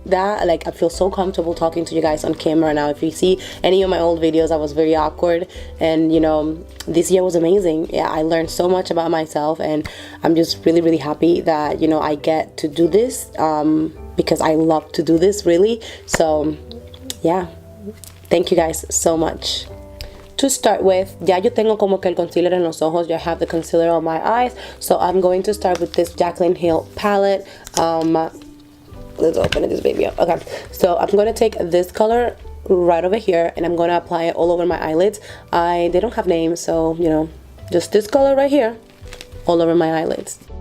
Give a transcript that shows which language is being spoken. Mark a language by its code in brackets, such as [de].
[en] I feel so comfortable talking to you guys on camera now. If you see any of my old videos, I was very awkward, and you know, this year was amazing. Yeah, I learned so much about myself, and I'm just really happy that, you know, I get to do this because I love to do this really. So yeah, thank you guys so much. To start with, [es] ya yo tengo como que el concealer en los ojos. [en] I have the concealer on my eyes, so I'm going to start with this Jaclyn Hill palette. Let's open this baby up. Okay, so I'm going to take this color right over here, and I'm going to apply it all over my eyelids. They don't have names, so you know, just this color right here all over my eyelids.